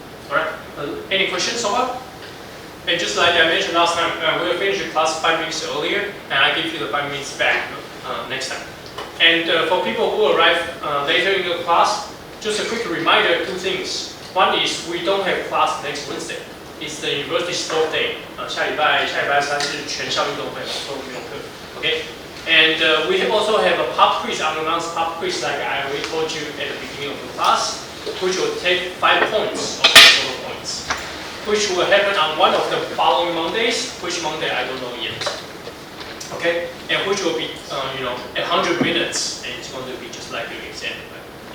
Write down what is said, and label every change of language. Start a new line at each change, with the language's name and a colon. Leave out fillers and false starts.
English: Alright, any questions so far? And just like I mentioned last time, we'll finish the class 5 minutes earlier, and I give you the 5 minutes back next time. And for people who arrive later in the class, just a quick reminder, 2 things. One is we don't have class next Wednesday. It's the University Sport Day.
Chinese: 下礼拜3是全校运动会，所有运动课。
English: Okay. And we also have a pop quiz, unannounced pop quiz, like I already told you at the beginning of the class, which will take 5 points of the total points, which will happen on one of the following Mondays. Which Monday I don't know yet. Okay, and which will be 100 minutes, and it's going to be just like your exam. Right?